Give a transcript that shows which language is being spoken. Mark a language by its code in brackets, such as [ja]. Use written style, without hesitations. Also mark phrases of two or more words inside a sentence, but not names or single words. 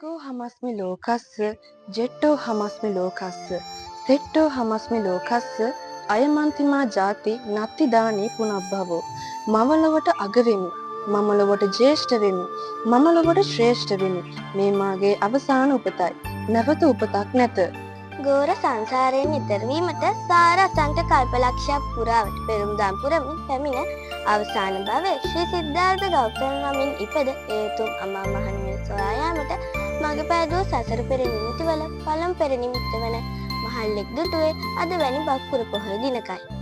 [pi] හමස්මි ලෝකස්ස ජෙට්ටෝ හමස්මි ලෝකස්ස සෙට්ටෝ හමස්මි ලෝකස්ස අයමන්තිමා ජාති නත්තිදානී පුනබ්බවෝ [si] මම ලොවට අග වෙමි මම ලොවට ජ්‍යෙෂ්ඨ වෙමි මම ලොවට ශ්‍රේෂ්ඨ වෙමි මේ මාගේ අවසාන උපතයි නැවත උපතක් නැත. ගෝර සංසාරයෙන් ඈතර වීමට සාර අසංඛ කල්පලක්ෂයක් පුරාවට පෙරම්දම් පුරමින් පැමිණ අවසාන භවයේ ශ්‍රී සිද්ධාර්ථ ගෞතම නමින් ඉපද ඒතුම් අමා මහ නිවන සොයා යාමට මඟ පෑදුව සසර පෙර නිමිතිවල පළමු පෙර නිමිත්ත වන මහල්ලෙක් දුටුවේ අද වැනි බක්කුර පොහොය දිනකයි.